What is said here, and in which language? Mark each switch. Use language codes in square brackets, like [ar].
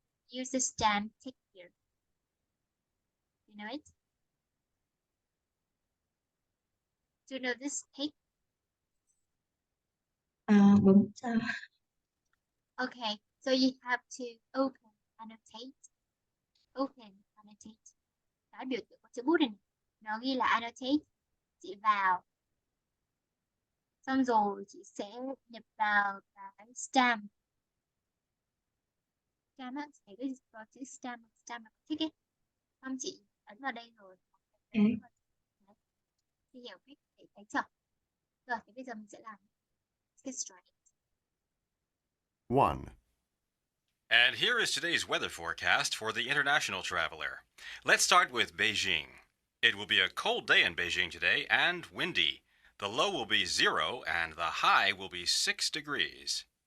[en] Use the stamp, take here. You know it? Do you know this take? [vi] Bấm sao? [en] Okay, so you have to open, annotate. Open, annotate. [vi] Cái biểu tượng có chữ bút này. Nó ghi là annotate. Chị vào. Xong rồi chị sẽ nhập vào cái stamp. Stamp á, chị thấy cái có chữ stamp là thích ấy. Xong chị ấn vào đây rồi. [en] Okay. [vi] Thì hiểu cách để thấy chậm. Rồi, thì bây giờ mình sẽ làm. [en] Let's get started. 1. And here is today's weather forecast for the international traveler. Let's start with Beijing. It will be a cold day in Beijing today and windy. The low will be 0 and the high will be 6 degrees.